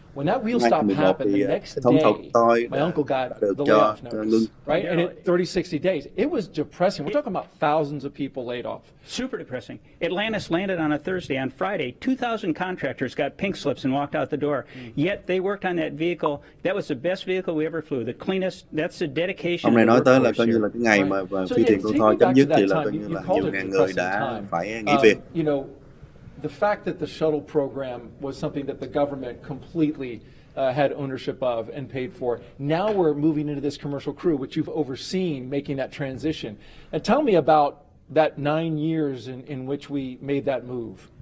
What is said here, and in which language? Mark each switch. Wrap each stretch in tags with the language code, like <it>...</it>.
<en>When that wheel stop happened, the next day, my uncle got the layoff notice, right? And at 30, 60 days, it was depressing. We're talking about thousands of people laid off. Super depressing. Atlantis landed on a Thursday. On Friday, 2,000 contractors got pink slips and walked out the door. Yet they worked on that vehicle. That was the best vehicle we ever flew. The cleanest. That's the dedication.</en> <vi>Ông này nói tới là coi như</vi> <en>here.</en> <vi>là cái ngày mà phi thuyền con thoi chấm dứt thì là coi như là nhiều ngàn người đã phải nghỉ việc.</vi> <en>The fact that the shuttle program was something that the government completely had ownership of and paid for. Now we're moving into this commercial crew, which you've overseen making that transition. And tell me about that 9 years in which we made that move.</en>